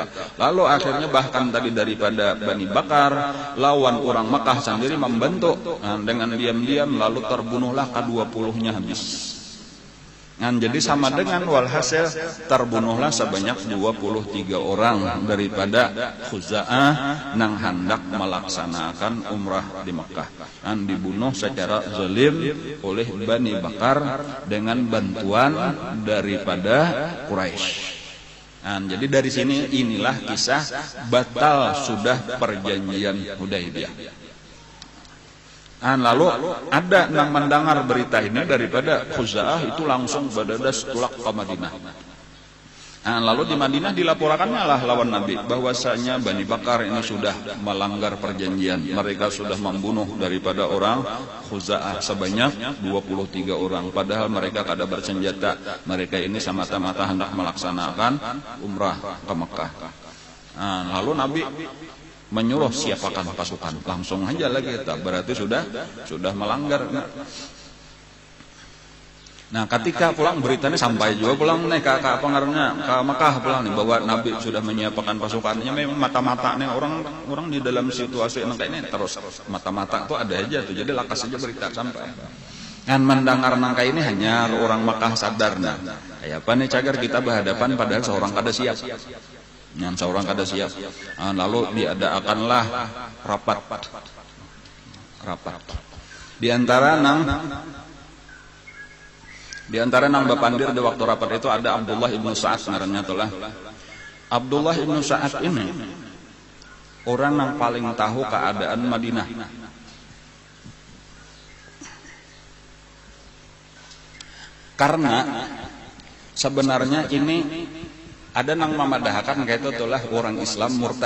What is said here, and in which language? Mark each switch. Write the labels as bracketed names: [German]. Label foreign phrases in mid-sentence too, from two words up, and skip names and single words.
[Indonesian] Lalu akhirnya bahkan tadi daripada Bani Bakar lawan orang Mekah sendiri membantu, dengan diam-diam, lalu terbunuhlah ke-20-nya habis. Jadi sama dengan walhasil terbunuhlah sebanyak 23 orang daripada Khuza'ah nang hendak melaksanakan umrah di Mekah. Dibunuh secara zalim oleh Bani Bakar dengan bantuan daripada Quraisy. Jadi dari sini inilah kisah batal sudah perjanjian Hudaybiyah. Lalu ada yang mendengar berita ini daripada Khuza'ah itu langsung badadas tulak ke Madinah. Lalu di Madinah dilaporkannya lah lawan Nabi bahwasanya Bani Bakar ini sudah melanggar perjanjian. Mereka sudah membunuh daripada orang Khuza'ah sebanyak 23 orang. Padahal mereka kada bersenjata. Mereka ini semata-mata hendak melaksanakan umrah ke Mekah. Lalu Nabi menyuruh siapakan pasukan, langsung aja lagi kita, berarti sudah melanggar. Nah, ketika pulang beritanya sampai juga pulang nih ke pengaruhnya ke Mekah pulang nih bahwa Nabi sudah menyiapkan pasukannya. Memang mata-mata nih orang di dalam situasi yang kayak ini terus mata-mata tuh ada aja tuh, jadi lakas aja berita sampai. Mendengar nangka ini hanya orang Mekah sadar. [Banjar] Kayak apa nih cagar kita berhadapan padahal seorang kada siap. Seorang kada siap. [Indonesian] Lalu diadakanlah rapat. Di antara nang bapandir di waktu rapat itu ada Abdullah ibnu Sa'ad ngarannya itulah. Abdullah ibnu Sa'ad ini orang yang paling tahu keadaan Madinah. Karena sebenarnya ini ada nang memadahkan kayak itu itulah orang Islam murtad.